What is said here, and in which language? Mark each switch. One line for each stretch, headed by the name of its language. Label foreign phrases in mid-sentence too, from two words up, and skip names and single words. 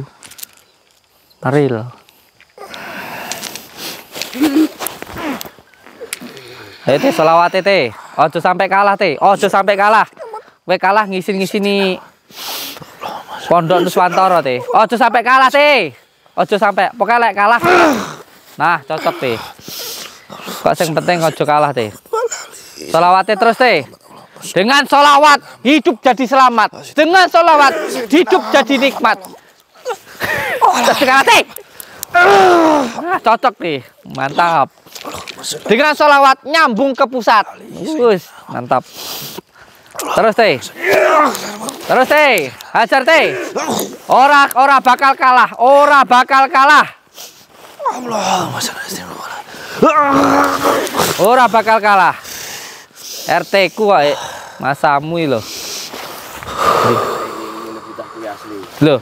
Javanese: Real. Ayo Teh selawat Teh. Ojo sampai kalah Teh. Ojo sampai kalah. Kowe kalah ngisin-ngisini Pondok Nuswantara Teh. Ojo sampai kalah Teh. Ojo sampai. Pokoknya lek kalah. Nah, cocok Teh. Kok sing penting ojo kalah Teh.
Indonesian: Selawatnya terus Teh. Dengan solawat hidup jadi selamat. Dengan solawat hidup jadi nikmat.
Javanese: Ojo kalah Teh. Nah, cocok nih. Mantap.
Indonesian: Dengan solawat nyambung ke pusat. Mantap. Terus Teh. Terus Teh. Hajar Teh.
Javanese: Ora bakal kalah. Ora bakal kalah. Ora bakal kalah. RT ku wae. Masamu lho. Lho.